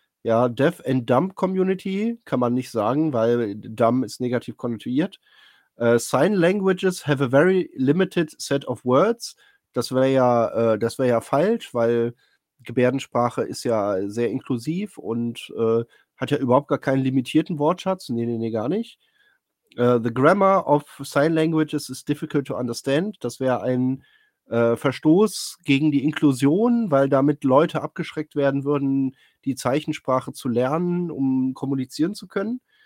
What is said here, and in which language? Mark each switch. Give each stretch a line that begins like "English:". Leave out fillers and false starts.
German: Ja, Deaf and Dumb Community kann man nicht sagen, weil Dumb ist negativ konnotiert.
English: Sign languages have a very limited set of words.
German: Das wäre ja falsch, weil Gebärdensprache ist ja sehr inklusiv und hat ja überhaupt gar keinen limitierten Wortschatz. Nee, gar nicht.
English: The grammar of sign languages is difficult to understand.
German: Das wäre ein Verstoß gegen die Inklusion, weil damit Leute abgeschreckt werden würden, die Zeichensprache zu lernen, um kommunizieren zu können.